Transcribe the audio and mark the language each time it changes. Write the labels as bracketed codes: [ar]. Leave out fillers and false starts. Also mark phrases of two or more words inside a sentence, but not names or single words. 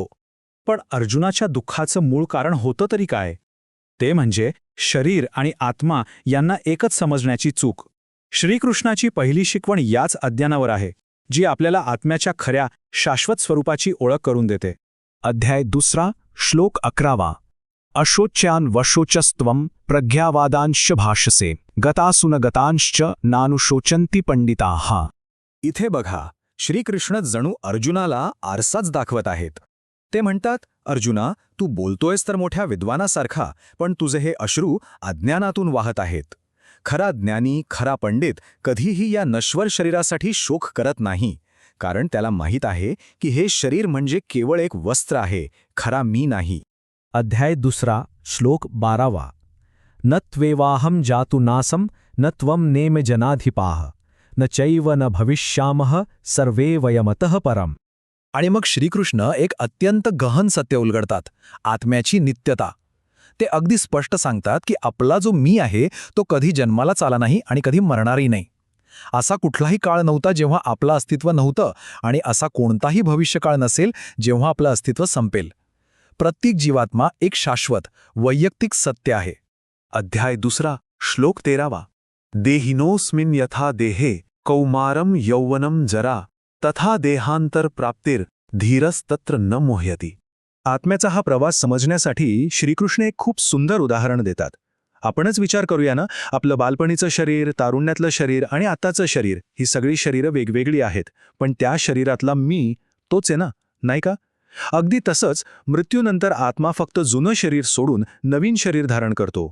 [mr] पण अर्जुनाच्या दुःखाचं मूळ कारण होतं तरी काय? ते म्हणजे शरीर आणि आत्मा यांना एकच समजण्याची चूक. श्रीकृष्णाची पहिली शिकवण याच अज्ञानावर आहे, जी आपल्याला आत्म्याच्या खऱ्या शाश्वत स्वरूपाची ओळख करून देते. अध्याय 2 श्लोक 11. [sa] अशोच्यान वशोचस्त्वं प्रज्ञावादांश्च भाषसे गतासुन गतांश्च नानुशोचन्ति पंडिताः. [mr] इथे बघा, श्रीकृष्ण जणू अर्जुनाला आरसाच दाखवत आहेत. ते म्हणतात, अर्जुना, तू बोलतोयस तर मोठ्या विद्वानासारखा, पण तुझे हे अश्रू अज्ञानातून वाहत आहेत. खरा ज्ञानी, खरा पंडित कधीही या नश्वर शरीरासाठी शोक करत नाही, कारण त्याला माहीत आहे की हे शरीर म्हणजे केवळ एक वस्त्र आहे, खरा मी नाही. अध्याय 2 श्लोक 12. [sa] न त्वेवाहं जातु नासं न त्वं नेम जनाधिपाः न चैव न भविष्यामः सर्वे वयमतः परम्. [mr] आणि मग श्रीकृष्ण एक अत्यंत गहन सत्य उलगडतात, आत्म्याची नित्यता. ते अगदी स्पष्ट सांगतात की आपला जो मी आहे तो कधी जन्मालाच आला नाही आणि कधी मरणारही नाही. असा कुठलाही काळ नव्हता जेव्हा आपलं अस्तित्व नव्हतं, आणि असा कोणताही भविष्यकाळ नसेल जेव्हा आपलं अस्तित्व संपेल. प्रत्येक जीवात्मा एक शाश्वत, वैयक्तिक सत्य आहे. अध्याय 2 श्लोक 13. [sa] देहिनोऽस्मिन् यथा देहे कौमारं यौवनं जरा तथा देहांतर प्राप्तिर धीरस्तत्र न मोह्यति. [mr] आत्म्याचा हा प्रवास समजण्यासाठी श्रीकृष्ण एक खूप सुंदर उदाहरण देतात. आपणच विचार करूया ना, आपलं बालपणीचं शरीर, तारुण्यातलं शरीर आणि आत्ताचं शरीर, ही सगळी शरीरं वेगवेगळी आहेत, पण त्या शरीरातला मी तोच आहे ना, नाही का? अगदी तसंच मृत्यूनंतर आत्मा फक्त जुनं शरीर सोडून नवीन शरीर धारण करतो.